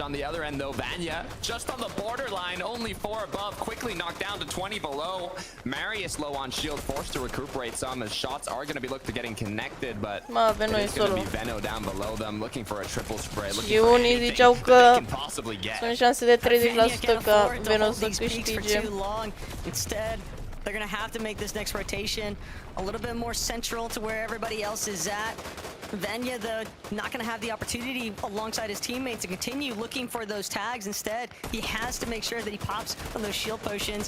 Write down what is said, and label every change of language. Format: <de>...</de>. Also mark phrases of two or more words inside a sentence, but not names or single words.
<en>On the other end though, Vanya just on the borderline, only 4 above, quickly knocked down to 20 below. Marius low on shield, forced to recuperate some as shots are going to be looked to getting connected, but it's going to be Veno down below them looking for a triple spray, looking for anything that they can possibly get.</en> <ro>Sunt șanse de 30% ca Veno să câștige.</ro> <en>Instead, they're going to have to make this next rotation a little bit more central to where everybody else is at. Venya, though, not going to have the opportunity alongside his teammates to continue looking for those tags. Instead, he has to make sure that he pops from those shield potions.</en>